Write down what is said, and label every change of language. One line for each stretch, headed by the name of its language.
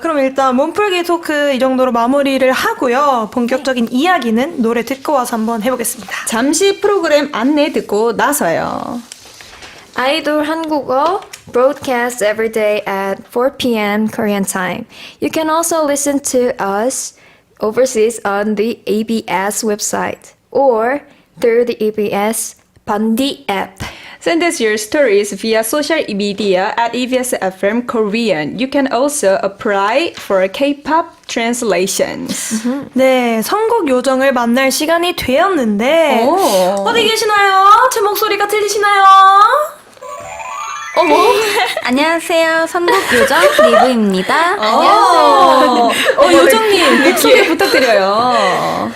Korean: 그럼 일단 몸풀기 토크 이 정도로 마무리를 하고요. 본격적인 이야기는 노래 듣고 와서 한번 해보겠습니다. 잠시 프로그램 안내 듣고 나서요. 아이돌 한국어
English: broadcast every day at 4 p.m. Korean time. You can also listen to us overseas on the ABS website or through the ABS Bandi app. Send us your stories via social media at EBS FM Korean. You can also apply for K-pop translations.
Korean: 네, 선곡 요정을 만날 시간이 되었는데 어디 계시나요? 제 목소리가 들리시나요? 안녕하세요. 선곡 요정 리브입니다. 요정님, 소개 부탁드려요.